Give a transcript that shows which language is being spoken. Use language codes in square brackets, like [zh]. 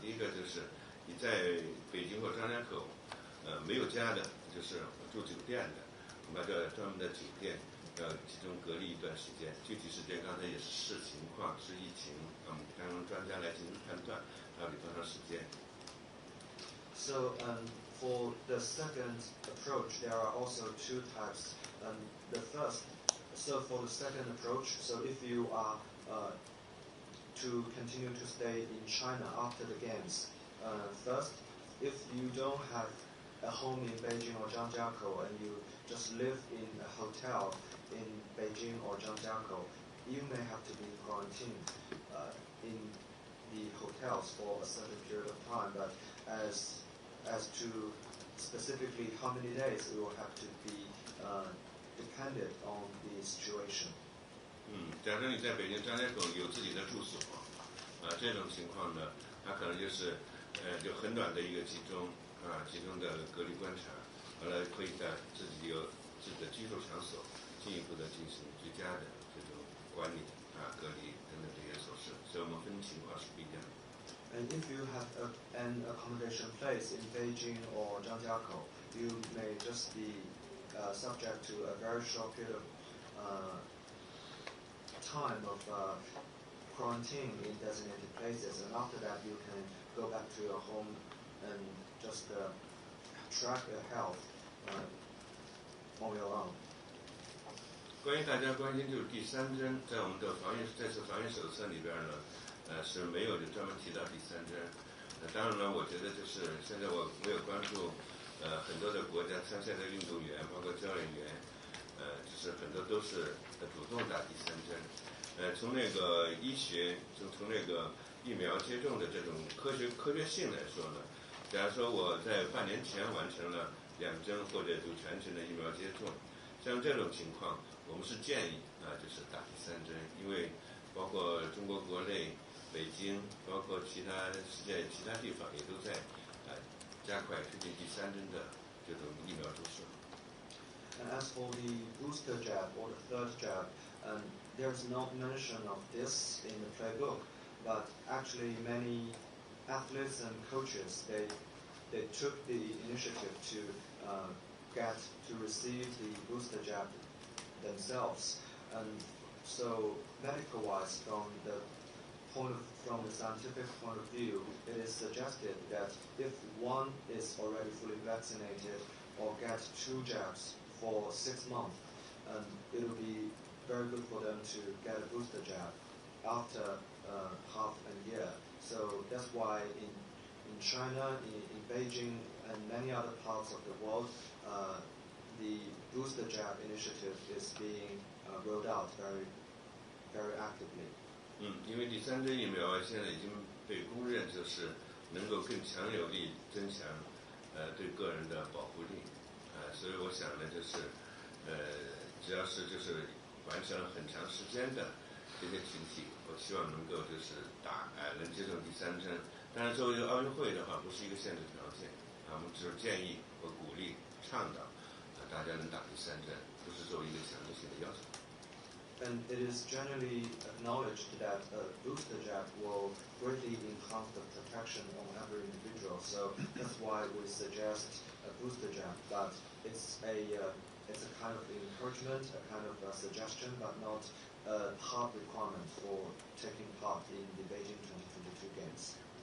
[zh] 第一个就是你在北京或张家口，没有家的，就是住酒店的，我们叫专门的酒店，要集中隔离一段时间。具体时间刚才也是视情况，视疫情，让专家来进行判断到底多长时间。 [en] So for the second approach, there are also two types. The first, so for the second approach, so if you are to continue to stay in China after the games, first, if you don't have a home in Beijing or Zhangjiakou and you just live in a hotel in Beijing or Zhangjiakou, you may have to be quarantined in the hotels for a certain period of time. But as to specifically how many days, it will have to be dependent on the situation. [zh] 假设你在北京张家口有自己的住所，这种情况呢，它可能就是就很短的一个集中的隔离观察，完了可以在自己有自己的居住场所进一步的进行居家的这种管理隔离等等这些措施，所以我们分情况是不一样的。 [en] And if you have an accommodation place in Beijing or Zhangjiakou, you may just be subject to a very short period of time of quarantine in designated places, and after that you can go back to your home and just track your health on your own. [zh] 关于大家关心就是第三针，在我们的这次防疫手册里边呢，是没有专门提到第三针。当然了，我觉得就是现在我有关注，很多的国家参赛的运动员，包括教练员，就是很多都是主动打第三针。从那个医学，从那个疫苗接种的这种科学性来说呢，假如说我在半年前完成了2针或者就全程的疫苗接种，像这种情况，我们是建议就是打第三针，因为包括中国国内、北京，包括世界其他地方也都在加快推进第三针的这种疫苗注射。 [en] And as for the booster jab or the third jab, there's no mention of this in the playbook, but actually many athletes and coaches, they took the initiative to receive the booster jab themselves. And so medical-wise, from the scientific point of view, it is suggested that if one is already fully vaccinated or get 2 jabs for 6 months, it will be very good for them to get a booster jab after half a year. So that's why in China, in Beijing, and many other parts of the world, the booster jab initiative is being rolled out very, very actively. [zh] 因为第三针疫苗现在已经被公认就是能够更强有力增强对个人的保护力，所以我想呢，就是只要是就是完成了很长时间的这些群体，我希望能够就是能接种第三针。当然，作为奥运会的话，不是一个限制条件我们只是建议和鼓励倡导大家能打第三针，不是作为一个强制性的要求。 [en] And it is generally acknowledged that a booster jab will greatly enhance the protection on every individual. So that's why we suggest a booster jab. But it's a kind of encouragement, a kind of a suggestion, but not a hard requirement for taking part in the Beijing 2022 Games.